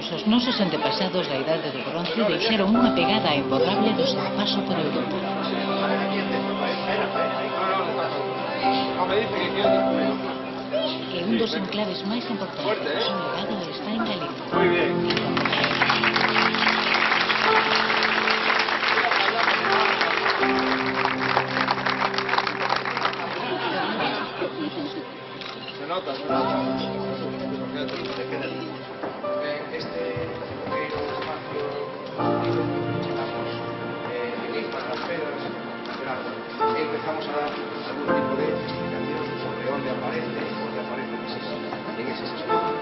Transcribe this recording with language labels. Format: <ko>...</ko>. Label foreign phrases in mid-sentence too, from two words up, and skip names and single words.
<gl>nosos antepasados da Idade do Bronce deixaron unha pegada imborrable do seu paso por Europa. E un dos enclaves máis importantes do seu legado está en Galicia.</gl> <es>Muy bien. Se nota. Este pequeño espacio llamamos Enigma de las Pedras, empezamos a dar algún tipo de explicación sobre dónde aparecen esos espacios.</es>